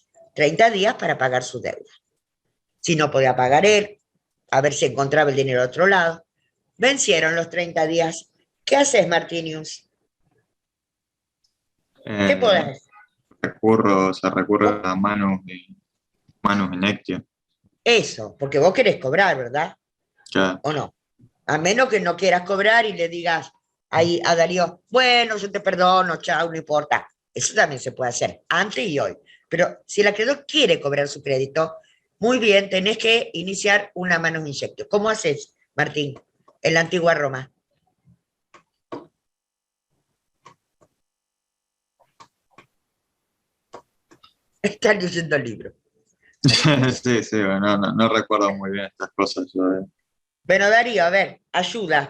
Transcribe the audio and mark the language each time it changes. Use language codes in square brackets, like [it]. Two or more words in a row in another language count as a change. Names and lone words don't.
[es] 30 días para pagar su deuda. Si no podía pagar él, a ver si encontraba el dinero a otro lado. Vencieron los 30 días. ¿Qué haces, Martinius? ¿Qué podés hacer? Se recurre a [la] manus inectio. [es] Eso, porque vos querés cobrar, ¿verdad? Ya. ¿O no? A menos que no quieras cobrar y le digas ahí a Darío, bueno, yo te perdono, chao, no importa. Eso también se puede hacer, antes y hoy. Pero si el acreedor quiere cobrar su crédito, muy bien, tenés que iniciar una [la] manus inectio. [es] ¿Cómo haces, Martín, en la antigua Roma? Están leyendo el libro. Sí, no recuerdo muy bien estas cosas. Bueno, Darío, a ver, ayuda.